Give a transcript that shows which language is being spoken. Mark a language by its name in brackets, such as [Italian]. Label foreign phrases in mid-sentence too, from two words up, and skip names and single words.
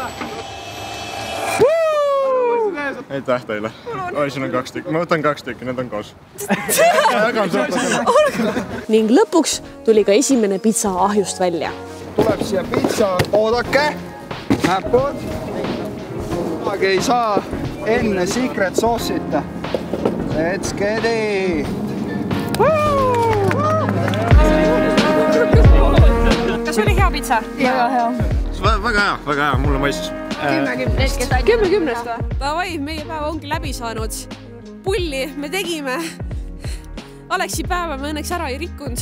[Estonian] Aitäh teile. Oi, siin on 2 tükki. Ma võtan 2 tükki, need on koos. Ning lõpuks tuli ka esimene pitsa ahjust välja. Tuleb siia pitsa, oodake. Näpud. Kunagi ei saa enne [English] secret sauce'ita. Let's get it! [Estonian] Kas oli hea pitsa? Väga hea. Väga hea, mulle maistis. 10-10-st või? Davai, meie päev ongi läbi saanud. Pulli me tegime. Aleksi päeva me õnneks ära ei rikkunud.